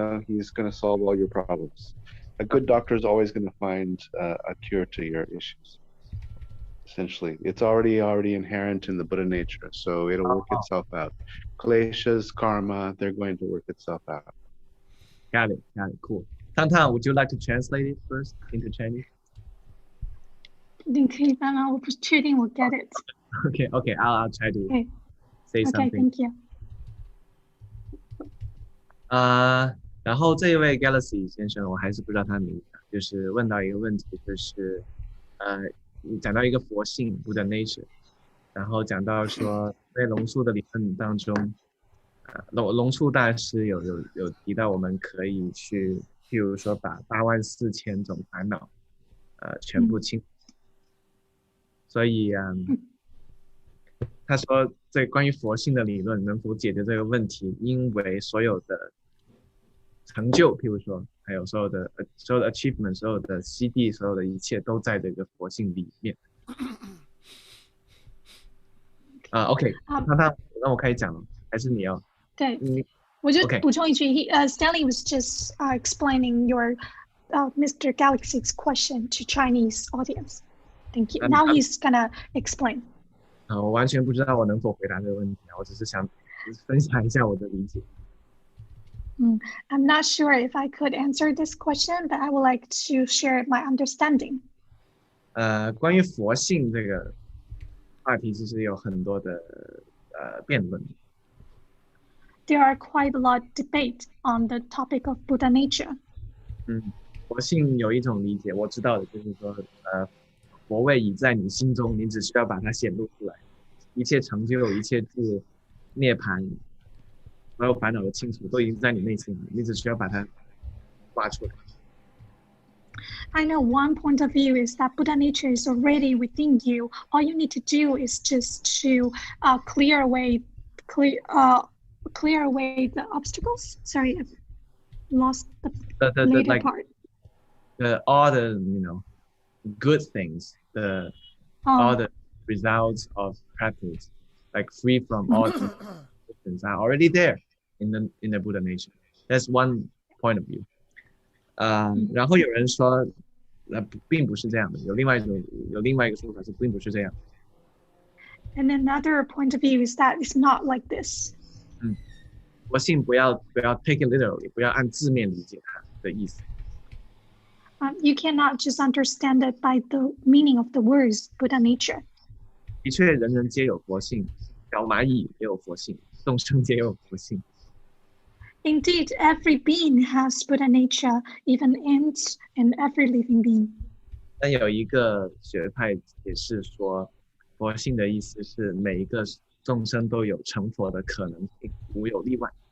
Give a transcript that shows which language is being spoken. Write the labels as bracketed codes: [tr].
[en] He's going to solve all your problems. A good doctor is always going to find a cure to your issues. Essentially, it's already inherent in the Buddha nature, so it'll work itself out. Kleshas, karma, they're going to work itself out. Got it. Cool. Tantan, would you like to translate it first into Chinese? [zh] 你可以帮忙，我不确定我 [en] get it. Okay, I'll try to Okay. say Okay, something. thank you. [zh] 然后这一位 Galaxy 先生，我还是不知道他的名字，就是问到一个问题，就是你讲到一个佛性 Buddha nature， 然后讲到说在龙树的理论当中，龙树大师有提到我们可以去，譬如说把84000种烦恼全部清。所以他说这关于佛性的理论能否解决这个问题，因为所有的成就，譬如说还有所有的 achievement， 所有的悉地，所有的一切都在这个佛性里面。 OK， 那我开始讲了，还是你要？对，我就 [en] Okay. [zh] 补充一句， [en] Stanley was just explaining your Mr. Galaxy's question to Chinese audience. Thank you. Now he's gonna explain. [zh] 我完全不知道我能否回答这个问题，我只是想分享一下我的理解。 [en] I'm not sure if I could answer this question, but I would like to share my understanding. [zh] 关于佛性这个话题，其实有很多的辩论。 [en] There are quite a lot of debate on the topic of Buddha nature. [zh] 佛性有一种理解，我知道的就是说，佛位已在你心中，你只需要把它显露出来，一切成就、一切智、涅槃，所有烦恼的清除，都已经在你内心了，你只需要把它挖出来。 [en] I know one point of view is that Buddha nature is already within you. All you need to do is just to clear away the obstacles. Sorry, I've lost the later like, part. All the good things, all the results of practice, like free from all the are already there in the Buddha nature. That's one point of view. [zh] 然后有人说，并不是这样的，有另外一个说法是并不是这样。 [en] And another point of view is that it's not like this. [zh] 佛性不要 [en] take it literally， [zh] 不要按字面理解它的意思。 [en] You cannot just understand it by the meaning of the words Buddha nature. [zh] 的确，人人皆有佛性，小蚂蚁也有佛性，众生皆有佛性。 [en] Indeed, every being has Buddha nature, even ants and every living being. [zh] 但有一个学派解释说，佛性的意思是每一个众生都有成佛的可能性，无有例外。